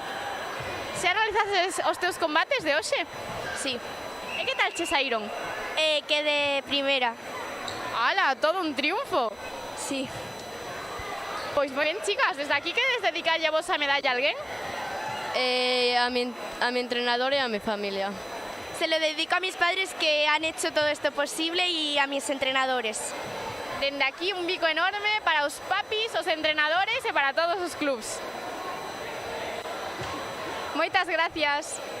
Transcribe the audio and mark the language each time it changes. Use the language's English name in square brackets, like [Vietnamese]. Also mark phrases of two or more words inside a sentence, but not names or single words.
[Galician] Xa realizases os teus combates de hoxe? [Spanish] Sí. [Galician] E que tal che saíron? [Spanish] Quedé primera. ¡Hala! ¡Todo un triunfo! Sí. [Galician] Pois moi ben, chicas, desde aquí quedes dedicarlle a vosa medalla a alguén? [Spanish] A mi entrenador y a mi familia. Se lo dedico a mis padres que han hecho todo esto posible y a mis entrenadores. [Galician] Dende aquí un bico enorme para os papis, os entrenadores e para todos os clubs. Moitas gracias.